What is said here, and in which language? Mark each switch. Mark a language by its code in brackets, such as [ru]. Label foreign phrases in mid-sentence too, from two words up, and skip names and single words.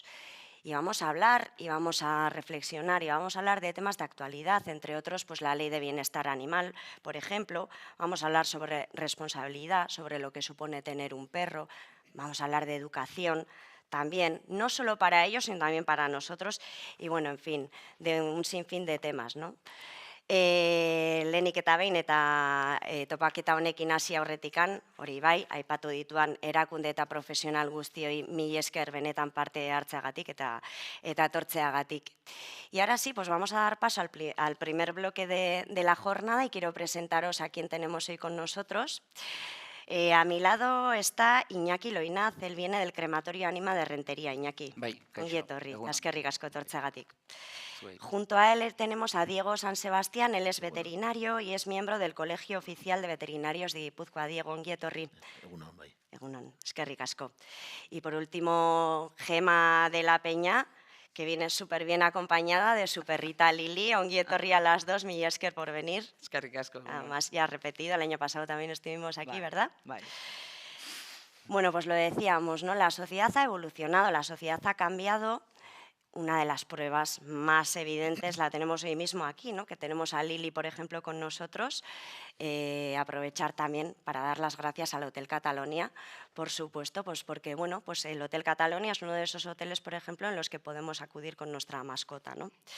[es] Y vamos a hablar y vamos a reflexionar y vamos a hablar de temas de actualidad, entre otros pues la Ley de Bienestar Animal, por ejemplo. Vamos a hablar sobre responsabilidad, sobre lo que supone tener un perro. Vamos a hablar de educación también, no solo para ellos, sino también para nosotros. Y bueno, en fin, de un sinfín de temas, ¿no? [eu] Lehenik eta behin eta topaketa honekin hasi aurretikan, hori bai, aipatu dituan erakunde eta profesional guztioi mila esker benetan parte hartzeagatik eta etortzeagatik. [es] Y ahora sí, pues vamos a dar paso al primer bloque de la jornada y quiero presentaros a quien tenemos hoy con nosotros. A mi lado está Iñaki Loinaz, él viene del crematorio Anima de Rentería. [eu] Iñaki, Bai, ongi kaixo, etorri, egunon. eskerrik asko etortzeagatik. Zuei, [es] Junto a él tenemos a Diego San Sebastián, él es [eu] egunon. [es] veterinario y es miembro del Colegio Oficial de Veterinarios de Guipúzcoa. [eu] Diego, ongi etorri. Egunon, bai. Egunon, eskerrik asko. [es] Y por último, Gema de la Peña, que viene súper bien acompañada de su perrita Lili. [eu] Ongi etorri [es] a las dos, [eu] mila esker [es] por venir. [eu] Eskerrik asko, egunon. [es] Además, ya repetido, el año pasado también estuvimos aquí, [eu] Bai, [es] ¿verdad? [eu] bai. [es] Bueno, pues lo decíamos, ¿no? La sociedad ha evolucionado, la sociedad ha cambiado. Una de las pruebas más evidentes la tenemos hoy mismo aquí, ¿no? Que tenemos a Lili, por ejemplo, con nosotros. Aprovechar también para dar las gracias al Hotel Catalonia, por supuesto, pues porque bueno, pues el Hotel Catalonia es uno de esos hoteles, por ejemplo, en los que podemos acudir con nuestra mascota, ¿no?